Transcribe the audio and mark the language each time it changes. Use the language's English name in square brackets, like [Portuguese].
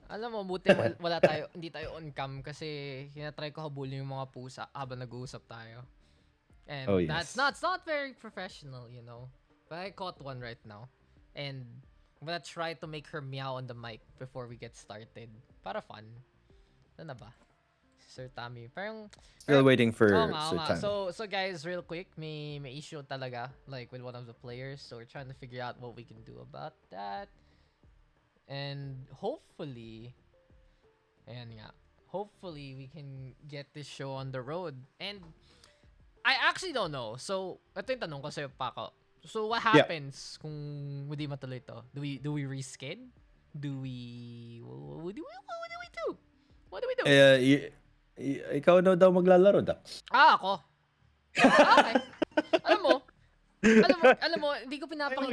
[Filipino] Alam mo, buti wala tayo, hindi tayo on cam kasi hinatry ko habulin yung mga pusa habang nag-uusap tayo. [English] And Oh, yes. it's not very professional, you know. But I caught one right now. And I'm gonna try to make her meow on the mic before we get started. [Filipino] Para fun. Ano na ba? Sir Tommy. [English] Still waiting for [Filipino] Oo nga. Sir Tommy. [English] So guys, real quick, [Filipino] may issue talaga [English] like with one of the players. So we're trying to figure out what we can do about that. And hopefully we can get this show on the road. And I actually don't know. [Filipino] So, ito yung tanong ko sa'yo, Paco. [English] So, what happens [Filipino] kung hindi matuloy to? [English] Do we resched? What do we do? What do we do? [Filipino] Ikaw na daw maglalaro, Dax. Ako. Okay. Alam mo, hindi ko pinapakita